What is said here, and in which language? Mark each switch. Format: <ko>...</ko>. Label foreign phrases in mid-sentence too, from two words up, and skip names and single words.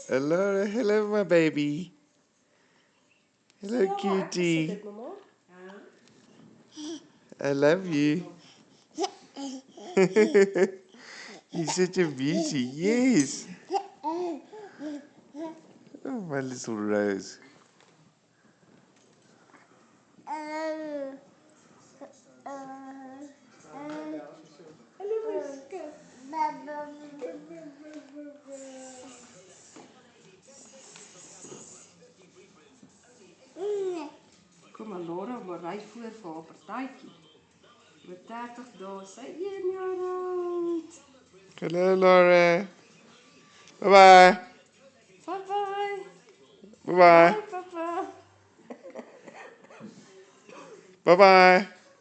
<en>Elora, hello my baby. Hello</en> <af>Ja,</af> <en>cutie.</en> <af>dit, mama.</af> <en>I love you. You're such a beauty, yes. Oh, my little rose.</en> <af>Hallo, my skat. Kom maar, Laura, maar ry voor vir haar partytjie. Oor 30 dae, sy 1 jaar oud.</af> <en>Hello, Laura. Bye-bye. Bye-bye. Bye-bye. Bye, papa. Bye-bye.</en>